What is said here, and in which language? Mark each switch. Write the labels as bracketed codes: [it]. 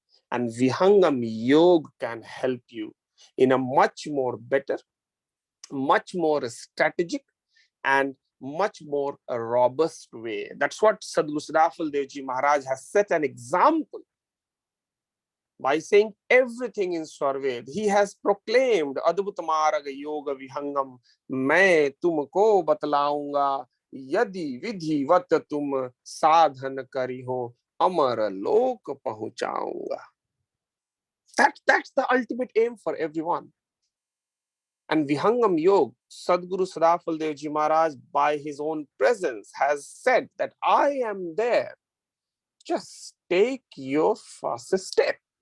[en] And Vihangam Yoga can help you in a much more better, much more strategic, and much more robust way. That's what Sadhguru Siddhafal Devji Maharaj has set an example by saying everything in Swarved. He has proclaimed Adbhut Marg Yoga Vihangam, [hi] मैं तुमको बतलाऊंगा यदि विधिवत तुम साधन करी हो अमर लोक पहुंचाऊंगा. [en] That's the ultimate aim for everyone. And Vihangam Yoga, Sadhguru Siddhafal Devji Maharaj, by his own presence, has said that I am there. Just take your first step.